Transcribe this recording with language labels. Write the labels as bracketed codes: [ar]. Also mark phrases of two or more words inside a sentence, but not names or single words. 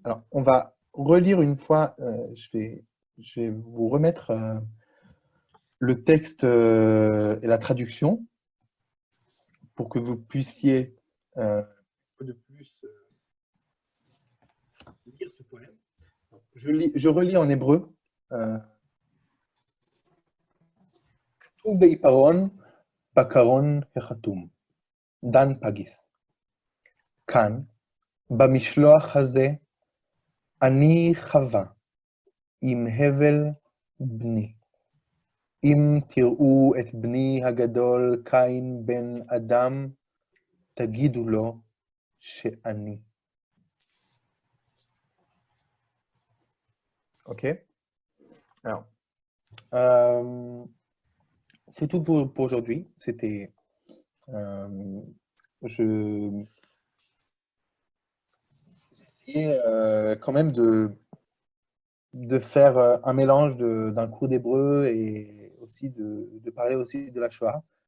[fr] Alors, on va relire une fois, je vais vous remettre le texte et la traduction pour que vous puissiez un peu de plus lire ce poème. Je relis en hébreu. [he] כתוב בעיפרון, בקרון החתום. דן פגיס. כאן, במשלוח הזה, אני חווה עם הבל בני. אם תראו את בני הגדול קין בן אדם, תגידו לו שאני. [fr] Ok. Alors, c'est tout pour aujourd'hui. C'était, j'ai essayé quand même de faire un mélange d'un cours d'hébreu et aussi de parler aussi de la Shoah.